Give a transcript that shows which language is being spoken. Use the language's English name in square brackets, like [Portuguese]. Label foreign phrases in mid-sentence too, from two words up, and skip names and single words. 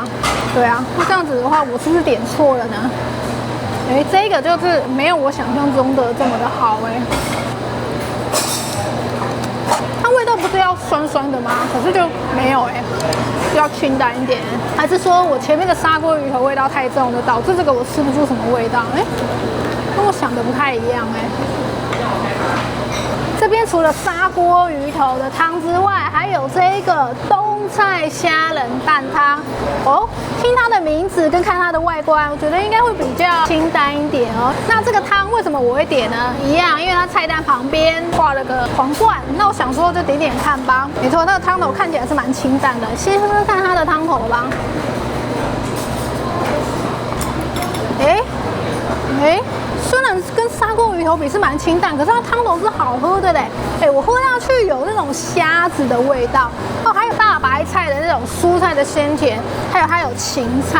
[Chinese] 對啊，那這樣子的話，我是不是點錯了呢？這個就是沒有我想象中的這麼的好它味道不是要酸酸的嗎？可是就沒有要清淡一點，還是說我前面的砂鍋魚頭味道太重了，導致這個我吃不出什麼味道？跟我想的不太一樣這邊除了砂鍋魚頭的湯之外，還有這個冬菜蝦仁蛋湯哦。聽它的名字跟看它的外觀，我覺得應該會比較清淡一點哦。那這個湯為什麼我會點呢？一樣，因為它菜單旁邊畫了個皇冠，那我想說就點點看吧。沒錯，那個湯頭看起來是蠻清淡的，先喝喝看它的湯頭吧。雖然跟砂鍋魚頭比是蠻清淡，可是它湯頭是好喝的嘞。我喝下去有那種蝦子的味道哦，還有大白菜的那種蔬菜的鮮甜，還有芹菜。